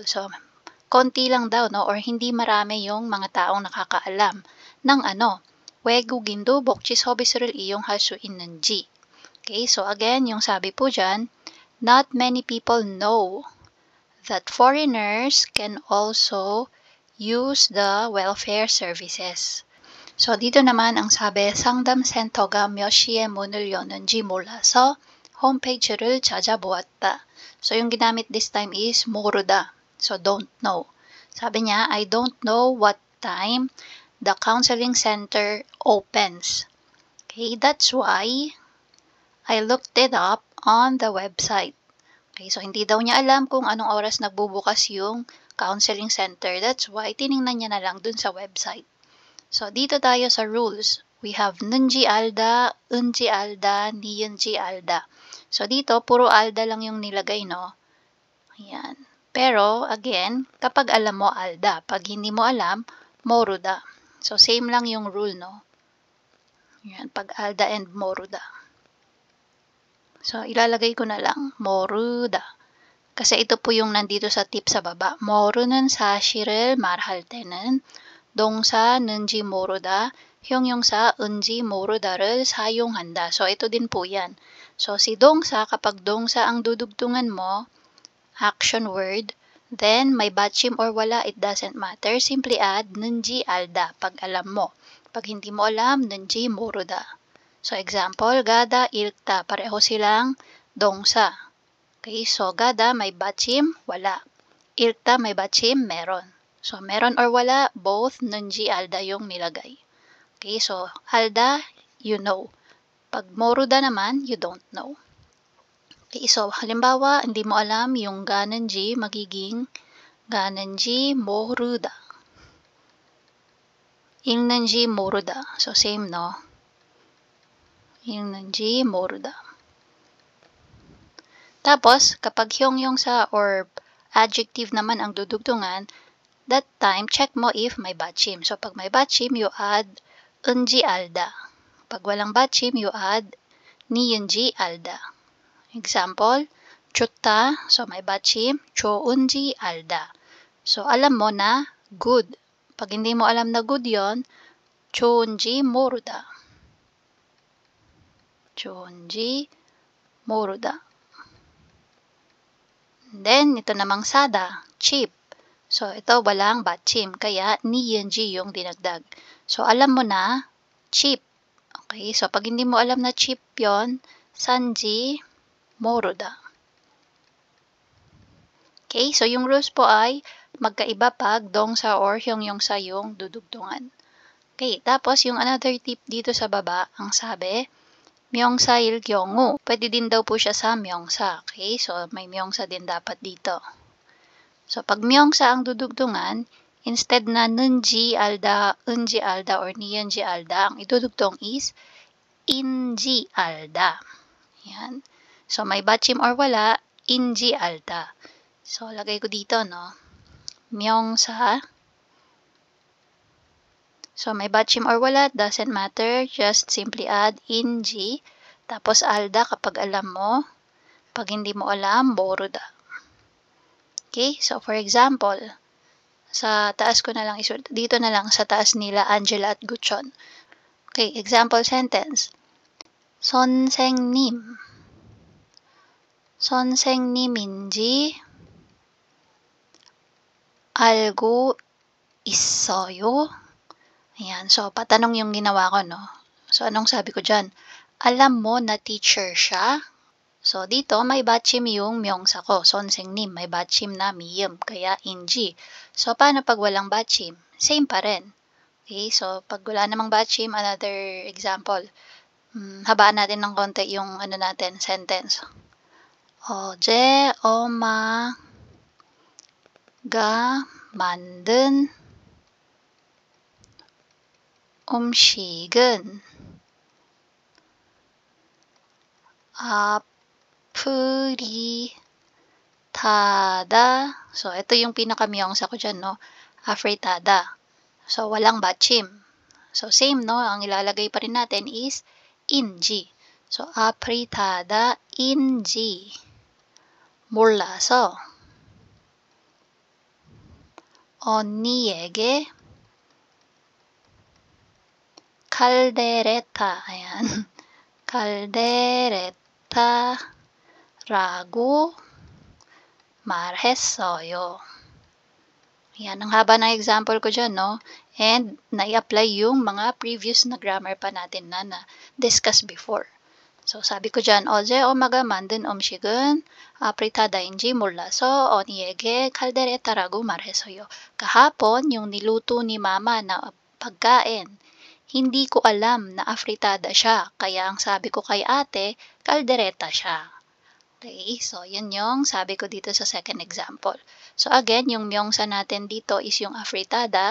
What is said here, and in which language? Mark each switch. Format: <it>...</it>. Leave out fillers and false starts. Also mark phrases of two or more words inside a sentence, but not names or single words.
<tl>So, konti lang daw, no? Or hindi marami yung mga taong nakakaalam ng ano,</tl> <ko>외국인도 복지 서비스를 이용할 수 있는지.</ko> <en>Okay, so again,</en> <tl>yung sabi po dyan,</tl> <en>not many people know that foreigners can also use the welfare services.</en> <tl>So, dito naman ang sabi,</tl> <ko>상담센터가 몇 시에 문을 여는지 몰라서 홈페이지를 찾아보았다.</ko> <en>So,</en> <tl>yung ginamit</tl> <en>this time is 모르다. So, don't know.</en> <tl>Sabi niya,</tl> <en>I don't know what time the counseling center opens. Okay, that's why I looked it up on the website.</en> <tl>Okay, so hindi daw niya alam kung anong oras nagbubukas yung</tl> <en>counseling center. That's why</en> <tl>tiningnan niya na lang dun sa website. So, dito tayo sa rules.</tl> <en>We have</en> <ko>는지 알다, 은지 알다, 니은지 알다.</ko> <tl>So, dito, puro alda lang yung nilagay, no? Ayan. Pero, again, kapag alam mo alda, pag hindi mo alam, moruda. So, same lang yung rule, no? Ayan, pag alda and moruda. So, ilalagay ko na lang, moruda. Kasi ito po yung nandito sa tip sa baba.</tl> <ko>모르는 사실을 말할 때는 동사는지 모르다, 형용사 은지 모르다를 사용한다.</ko> <tl>So, ito din po yan. So, si 동사, kapag 동사 ang dudugtungan mo,</tl> <en>action word,</en> <tl>then may 받침 or wala,</tl> <en>it doesn't matter. Simply add</en> <ko>는지 알다,</ko> <tl>pag alam mo. Pag hindi mo alam,</tl> <ko>는지 모르다.</ko> <tl>So, example, gada, 읽다, pareho silang 동사. Okay, so gada may 받침, wala. 읽다 may 받침, meron. So, meron or wala, both</tl> <ko>는지 알다</ko> <tl>yung nilagay.</tl> <en>Okay, so alda, you know.</en> <tl>Pag moruda naman,</tl> <en>you don't know.</en> <tl>Okay, so halimbawa, hindi mo alam yung ga는지 magiging</tl> <ko>가는지 모르다. 읽는지 모르다.</ko> <tl>So, same, no?</tl> <ko>읽는지 모르다.</ko> <tl>Tapos, kapag 형용사</tl> <en>or adjective</en> <tl>naman ang dudugtungan,</tl> <en>that time,</en> <tl>check mo if may 받침. So, pag may 받침,</tl> <en>you add</en> <ko>은지 알다.</ko> <tl>Pag walang 받침,</tl> <en>you add</en> <ko>니은지 알다.</ko> <en>Example, 좋다.</en> <tl>So, may 받침,</tl> <ko>좋은지 알다.</ko> <tl>So, alam mo na good. Pag hindi mo alam na good yon,</tl> <ko>좋은지 모르다. 좋은지 모르다.</ko> <tl>Then, ito namang sada, cheap. So, ito walang 받침, kaya 니은지 yung dinagdag. So, alam mo na, cheap. Okay, so pag hindi mo alam na cheap yon,</tl> <ko>산지 모르다.</ko> <tl>Okay, so yung rules po ay magkaiba pag 동사 or 형용사 yung dudugtungan. Okay, tapos yung another tip dito sa baba, ang sabi,</tl> <ko>명사일 경우,</ko> <tl>pwede din daw po siya sa 명사. Okay, so may 명사 din dapat dito. So, pag 명사 ang dudugtungan, instead na</tl> <ko>는지 알다, 은지 알다,</ko> <tl>or</tl> <ko>니은지 알다,</ko> <tl>ang idudugtong is</tl> <ko>인지 알다.</ko> <tl>Yan. So, may 받침 or wala,</tl> <ko>인지 알다.</ko> <tl>So, lagay ko dito, no? 명사. So, may 받침 or wala,</tl> <en>doesn't matter. Just simply add inji.</en> <tl>Tapos, alda kapag alam mo. Pag hindi mo alam, moruda. Okay? So, for example, sa taas ko na lang isulat. Dito na lang sa taas nila, Angela at Guchon.</tl> <en>Okay, example sentence.</en> <ko>선생님. 선생님인지 알고 있어요?</ko> <tl>Ayan. So, patanong yung ginawa ko, no? So, anong sabi ko dyan? Alam mo na teacher siya? So, dito, may 받침 yung 명사 ko. 선생님, may 받침 na miyem, kaya inji. So, paano pag walang 받침? Same pa rin. Okay, so, pag wala namang 받침,</tl> <en>another example.</en> <tl>Habaan natin ng konti yung natin, sentence.</tl> <ko>어제 엄마가 만든 음식은 afritada.</ko> <tl>So, ito yung pinakamiyongsa ko dyan, no? Afritada. So, walang 받침. So, same, no? Ang ilalagay pa rin natin is inji. So, afritada inji.</tl> <ko>몰라서 언니에게 칼데레타.</ko> <tl>Ayan.</tl> <ko>칼데레타라고 말했어요.</ko> <tl>Yan, ang haba ng example ko dyan, no? And, nai-apply yung mga previous na grammar pa natin na na-discuss before. So, sabi ko dyan,</tl> <ko>어제 엄마가 만든 음식은 아프리타다인지 몰라서 언니에게 칼데레타라고 말했어요.</ko> <tl>Kahapon, yung niluto ni mama na pagkain, hindi ko alam na afritada siya. Kaya ang sabi ko kay ate, kaldereta siya. Okay, so yun yung sabi ko dito sa second example. So again, yung myongsa natin dito is yung afritada.</tl>